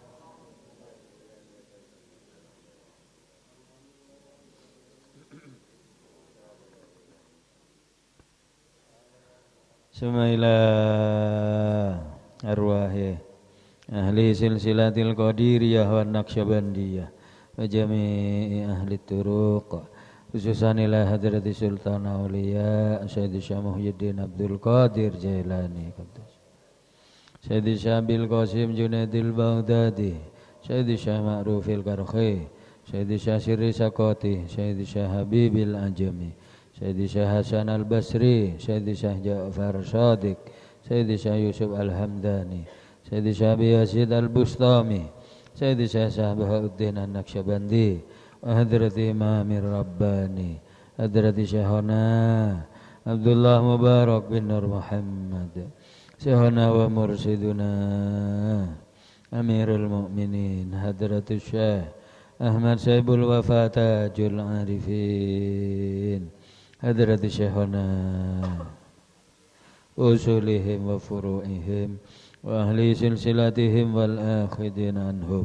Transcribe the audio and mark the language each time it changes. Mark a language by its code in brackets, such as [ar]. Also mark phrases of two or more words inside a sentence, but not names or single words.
[ar] ثم إلى أرواح أهل سلسلة القديرية والنقشبندية وجميع أهل الطرق خصوصا إلى حضرة سلطان الأولياء سيد شاه محيي الدين عبد القادر الجيلاني سيد Syah Bil Qasim Junaidil Baghdadi Sayyid Syah Ma'rufil Karkhi Sayyid Syah Sirri Sakoti Sayyid Syah Habibil Ajami Sayyid Syah Hasan Al-Basri Sayyid Syah Ja'far Shadiq Sayyid Syah Yusuf Al-Hamdani Sayyid Syah Biyasid Al-Bustami Sayyid Syah Bahauddin An-Naqsyabandi وحضرة إمام الرباني حضرة شيخنا عبد الله مبارك بن نور محمد شيخنا ومرشدنا أمير المؤمنين حضرة الشيخ أحمد سيب الوفاة تاج العارفين حضرة شيخنا أصولهم وفروعهم وأهل سلسلتهم والآخذين عنهم.